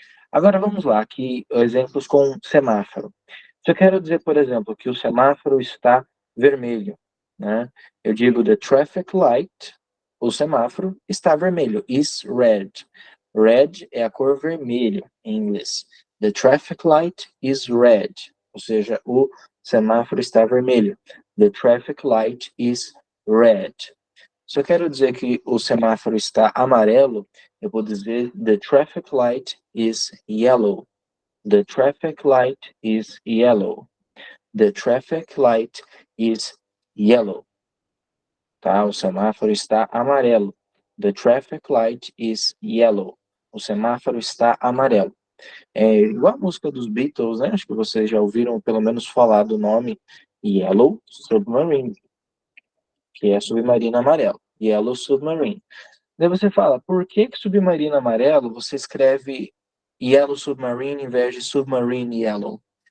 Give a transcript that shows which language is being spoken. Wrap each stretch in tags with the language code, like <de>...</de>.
<pt>Agora vamos lá, aqui exemplos com semáforo. Se eu quero dizer, por exemplo, que o semáforo está vermelho, né? Eu digo the traffic light, o semáforo está vermelho, is red. Red é a cor vermelha em inglês.</pt> <en>The traffic light is red,</en> <pt>ou seja, o semáforo está vermelho.</pt> <en>The traffic light is red.</en> <pt>Se eu quero dizer que o semáforo está amarelo, eu vou dizer</pt> <en>the traffic light is yellow. The traffic light is yellow. The traffic light is yellow.</en> <pt>Tá? O semáforo está amarelo.</pt> <en>The traffic light is yellow.</en> <pt>O semáforo está amarelo. É igual a música dos Beatles, né? Acho que vocês já ouviram pelo menos falar do nome Yellow submarine, que é submarino amarelo. Yellow submarine. Daí você fala, por que submarino amarelo você escreve Yellow submarine em vez de submarine yellow?</pt>